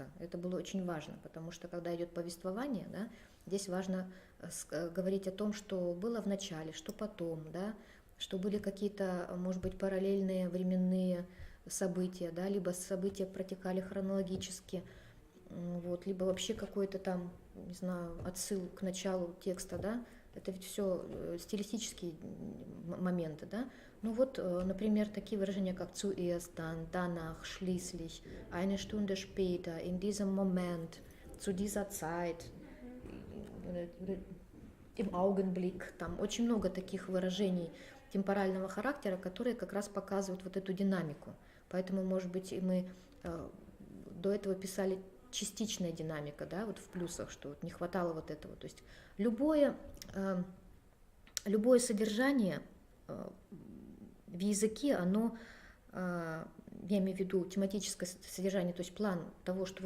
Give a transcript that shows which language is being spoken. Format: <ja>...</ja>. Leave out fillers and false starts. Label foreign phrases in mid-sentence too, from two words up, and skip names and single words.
<ru>Это было очень важно, потому что когда идет повествование, да, здесь важно говорить о том, что было в начале, что потом, да, что были какие-то, может быть, параллельные временные события, да, либо события протекали хронологически, вот, либо вообще какой-то там, не знаю, отсыл к началу текста, да, это ведь все стилистические моменты, да. Ну вот, например, такие выражения, как</ru> <de>zuerst, dann, danach, schließlich, eine Stunde später, in diesem Moment, zu dieser Zeit, im Augenblick,</de> <ru>там очень много таких выражений темпорального характера, которые как раз показывают вот эту динамику. Поэтому, может быть, и мы до этого писали частичная динамика, да, вот в плюсах, что вот не хватало вот этого. То есть любое содержание в языке, оно, я имею в виду тематическое содержание, то есть план того, что</ru>